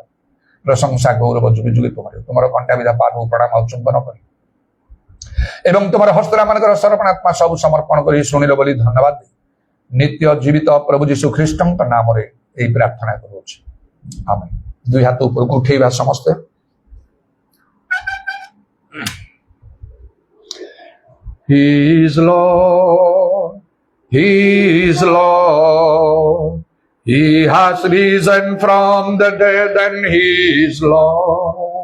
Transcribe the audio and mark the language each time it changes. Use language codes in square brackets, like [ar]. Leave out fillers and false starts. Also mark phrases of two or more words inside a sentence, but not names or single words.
[or] ପ୍ରଶଂସା ଗୌରବ ଯୁଗେ ଯୁଗେ ତୁମର କଣ୍ଟା ବିଧା ପାଦକୁ ପ୍ରଣାମ ଆଉ ଚୁମ୍ବନ କରି ଏବଂ ତୁମର ହସ୍ତରା ମାନଙ୍କର ସରପଣାତ୍ମା ସବୁ ସମର୍ପଣ କରି ଶୁଣିଲ ବୋଲି ଧନ୍ୟବାଦ ଦେଇ ନିତ୍ୟ ଜୀବିତ ପ୍ରଭୁ ଯୀଶୁ ଖ୍ରୀଷ୍ଟଙ୍କ ନାମରେ ଏହି ପ୍ରାର୍ଥନା କରୁଅଛି, ଆମେନ୍। ଦୁଇ ହାତ ଉପରକୁ ଉଠେଇବା ସମସ୍ତେ। [en] He is Lord, He is Lord, He has risen from the dead and He is Lord.